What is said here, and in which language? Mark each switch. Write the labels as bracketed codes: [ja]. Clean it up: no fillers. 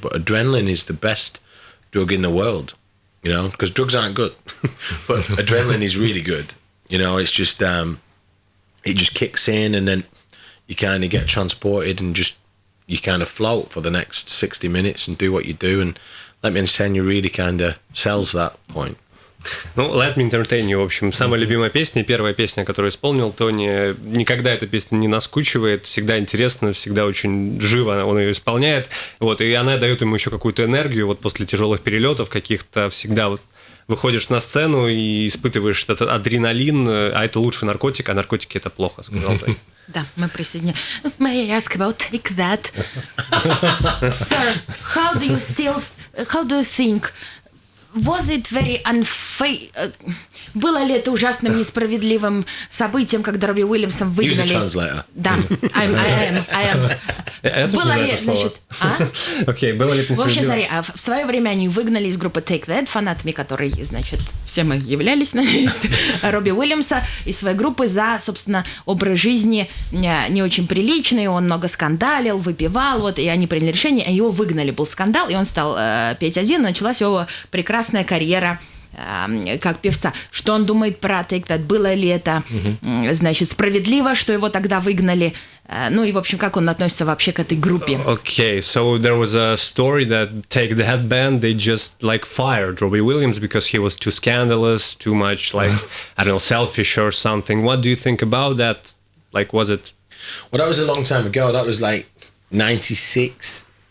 [en] But adrenaline is the best drug in the world, because drugs aren't good, but adrenaline is really good. It's just it just kicks in, and then you kind of get transported and just you kind of float for the next 60 minutes and do what you do. And Let Me Entertain You really kind of sells that point. [ru] Let Me Entertain You, в общем, самая любимая песня, первая песня, которую исполнил Тони. Никогда эта песня не наскучивает, всегда интересно, всегда очень живо он ее исполняет. Вот, и она дает ему еще какую-то энергию, вот после тяжелых перелетов каких-то всегда вот выходишь на сцену и испытываешь этот адреналин, а это лучший наркотик, а наркотики — это плохо, сказал Тони. Да, мы присоединяем. [en] May I ask about Take That? Sir, how do you think? Was it very unfair? [ru] Было ли это ужасным несправедливым событием, когда Робби Уильямса выгнали? [en] Use the translator. [ru] Да, [en] I am. [ru] Было ли, значит, Окей, было ли это в общем, несправедливо? смотри, в свое время они выгнали из группы Take That, фанатами которой, значит, все мы являлись, надеюсь, Робби Уильямса из своей группы за, собственно, образ жизни не очень приличный, он много скандалил, выпивал, вот, и они приняли решение, его выгнали, был скандал, и он стал петь один, началась его прекрасная карьера как певца. Что он думает про Take That? Было ли это, значит, справедливо, что его тогда выгнали? Ну и, в общем, как он относится вообще к этой группе? [en] Okay, so there was a story that Take That band, they just like fired Robbie Williams because he was too scandalous, too much like, I don't know, selfish or something. What do you think about that? Like, was it? Well, that was a long time ago. That was like 96.